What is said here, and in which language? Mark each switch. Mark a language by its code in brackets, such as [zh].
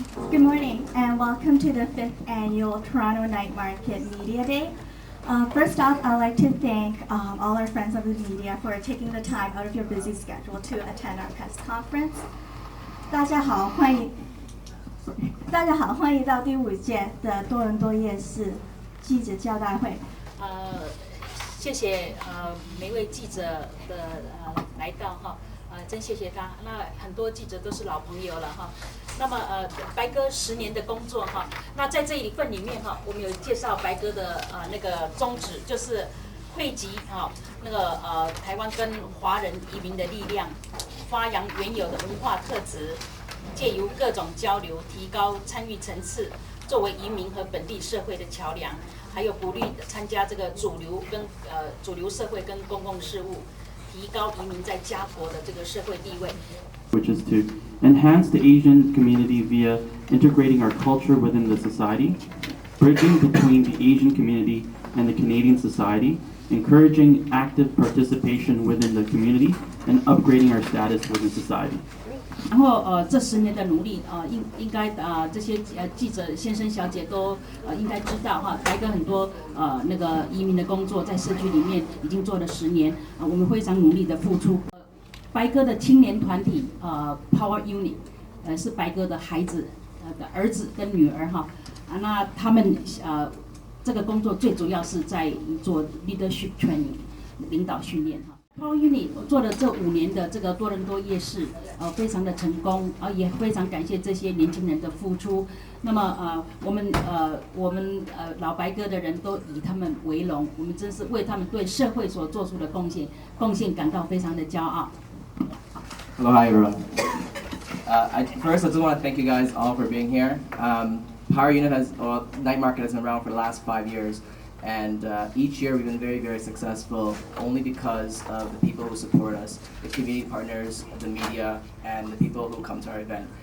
[en] Good morning and welcome to the 5th Annual Toronto Night Market Media Day. First off, I'd like to thank all our friends of the media for taking the time out of your busy schedule to attend our press conference. [zh] 大家好，欢迎到第5届的多伦多夜市记者交代会。谢谢每位记者的来到哈，真谢谢他。那很多记者都是老朋友了哈。那么白哥10年的工作哈，那在这一份里面哈，我们有介绍白哥的那个宗旨，就是汇集那个台湾跟华人移民的力量，发扬原有的文化特质，借由各种交流，提高参与层次，作为移民和本地社会的桥梁，还有鼓励参加这个主流社会跟公共事务，提高移民在家国的这个社会地位。 [en] Which is to enhance the Asian community via integrating our culture within the society, bridging between the Asian community and the Canadian society, encouraging active participation within the community, and upgrading our status within society. [zh] 然后这10年的努力应该这些记者先生小姐都应该知道哈，白哥很多那个移民的工作在社区里面已经做了10年，我们非常努力的付出。白哥的青年团体Power Unit 是白哥的孩子的儿子跟女儿哈，那他们这个工作最主要是在做 leadership training 领导训练哈。 Power Unit 做了这5年的这个多伦多夜市非常的成功也非常感谢这些年轻人的付出。那么我们老白哥的人都以他们为荣，我们真是为他们对社会所做出的贡献感到非常的骄傲。 [en] Hello, hi everyone. First, I just want to thank you guys all for being here. Power Unit Night Market has been around for the last 5 years, and each year we've been very, very successful only because of the people who support us, the community partners, the media, and the people who come to our event.